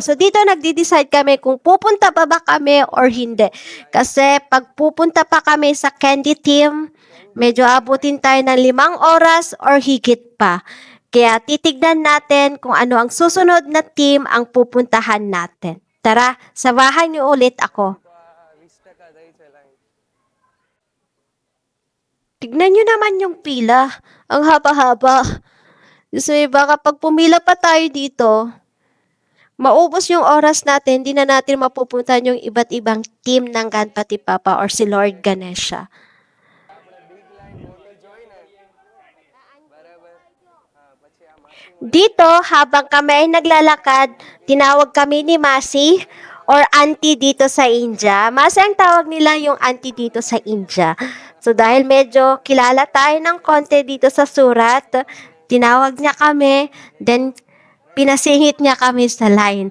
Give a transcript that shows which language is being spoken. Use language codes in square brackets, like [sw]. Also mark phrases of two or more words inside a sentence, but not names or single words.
[tl] So dito nagde-decide kami kung pupunta pa ba kami or hindi. Kasi pag pupunta pa kami sa Candy team, medyo abutin tayo ng 5 oras or higit pa. Kaya titignan natin kung ano ang susunod na team ang pupuntahan natin. Tara, samahan nyo ulit ako. [gu] તો આ 20% થઈ [tl] Tignan nyo naman yung pila. Ang haba-haba. Gusto ba kapag pumila pa tayo dito, maubos yung oras natin, di na natin mapupuntahan yung iba't ibang team ng Ganpati Papa or si Lord Ganesha. [gu] આપણે big લાઈન મોટી જોઈને બરાબર હા પછી આ માસી [tl] Dito, habang kami ay naglalakad, tinawag kami ni Masi or auntie dito sa India. Masi ang tawag nila yung auntie dito sa India. So dahil medyo kilala tayo ng konti dito sa surat, tinawag niya kami, then pinasingit niya kami sa line.